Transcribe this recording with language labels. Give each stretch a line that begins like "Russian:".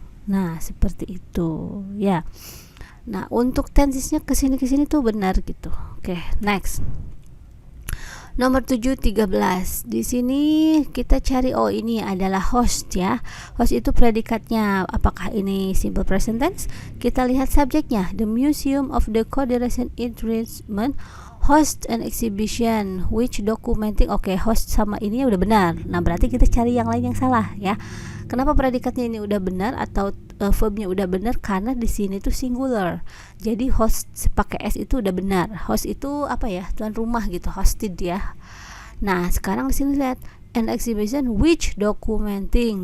Indonesian: Nah, seperti itu ya. Nah, untuk tensisnya kesini tuh benar gitu. Oke, next. Nomor 7, 13. Di sini kita cari, oh ini adalah host ya. Host itu predikatnya. Apakah ini
English: simple present tense?
Indonesian: Kita lihat subjeknya.
English: The Museum of the Confederation Entertainment host an exhibition which documenting.
Indonesian: Oke, host sama ini udah benar. Nah, berarti kita cari yang lain yang salah ya. Kenapa predikatnya ini udah benar atau verbnya udah benar? Karena di sini tuh singular. Jadi host pakai s itu udah benar. Host itu apa ya? Tuan rumah gitu, hosted ya. Nah, sekarang di sini lihat
English: an exhibition which documenting.